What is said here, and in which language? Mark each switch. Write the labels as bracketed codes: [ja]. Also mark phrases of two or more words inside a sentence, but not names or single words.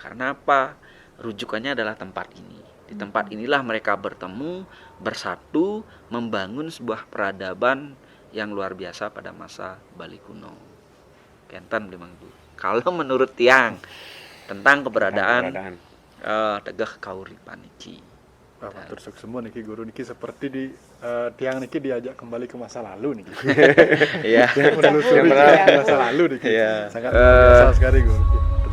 [id] Karena apa? Rujukannya adalah tempat ini. Di tempat inilah mereka bertemu, bersatu, membangun sebuah peradaban yang luar biasa pada masa Bali kuno. [ban] Kenten Blimangku. [id] Kalau menurut tiang tentang keberadaan Tegeh Kauripan niki. Matur semua niki guru niki seperti di tiang niki diajak kembali ke masa lalu niki. Iya. Menelusuri masa lalu niki. Sangat luar biasa sekali guru.